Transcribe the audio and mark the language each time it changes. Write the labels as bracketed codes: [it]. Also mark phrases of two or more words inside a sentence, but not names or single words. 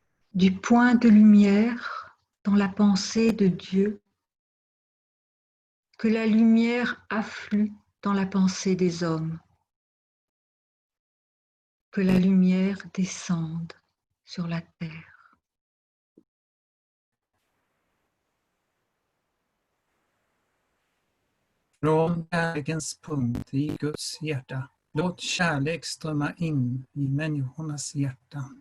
[fr] du point de lumière dans la pensée de Dieu, que la lumière afflue dans la pensée des hommes, que la lumière descende sur la terre. [sv] Från kärlekens punkt i Guds hjärta, låt kärlek strömma in i människornas hjärtan.